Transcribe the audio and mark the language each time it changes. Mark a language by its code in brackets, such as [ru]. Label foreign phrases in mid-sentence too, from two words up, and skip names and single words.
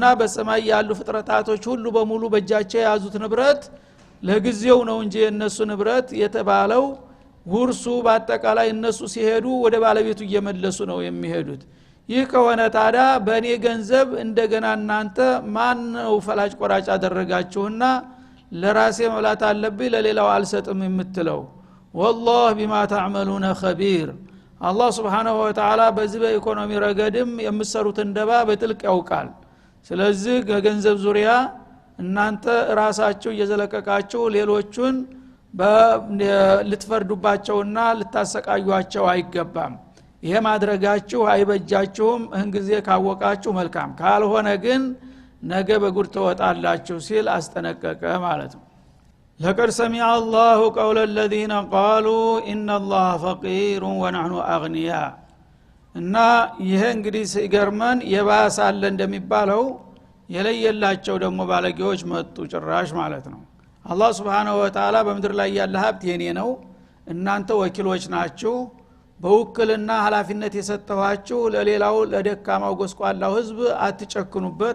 [am] በሰማይ ያሉ ፍጥረታቶች ሁሉ በሙሉ በእጃቸው የያዙት ንብረት ለጊዜው ነው እንጂ የነሱ ንብረት የተባለው ውርሱ በአጠቃላይ እነሱ ሲሄዱ ወደ ባለቤቱ እየመለሱ ነው የሚሄዱት ይህ ከሆነ ታዲያ በእኔ ገንዘብ እንደገና እናንተ ማን ነው ፈላጭ ቆራጭ አደረጋችሁና ለራሴ መብላት አለብኝ ለሌላው አልሰጥም የምትለው [ar] والله بما تعملون خبير [am] አላህ [ar] سبحانه وتعالى [am] በዚህ በኢኮኖሚ ረገድም የምትሰሩት እንደባ በጥልቅ ያውቃል ስለዚህ ገንዘብ ዙሪያ እናንተ ራሳችሁ እየዘለቀቃችሁ ሌሎቹን ልትፈርዱባቸውና ልታሰቃዩአቸው አይገባም ይሄ ማድረጋችሁ አይበጃችሁም እህን ጊዜ ካወቃችሁ መልካም ካልሆነ ግን ነገ በጉድ ተወጣላችሁ ሲል አስጠነቀቀ ማለት ነው [ar] لقد سمع الله قول الذين قالوا ان الله فقير ونحن اغنياء [am] እና ይሄ እንግዲህ ሲገርመን የባሳለ እንደሚባለው የለየላቸው ደግሞ ባለጌዎች መጡ ጭራሽ ማለት ነው አላህ [ar] سبحانه وتعالى [am] በመድር ላይ ያለ ሀብት የኔ ነው እናንተ ወኪሎች ናችሁ በውክልና ኃላፊነት የሰጠዋችሁ ለሌላው ለደካማው ጎስቋላው ህዝብ አትጨክኑበት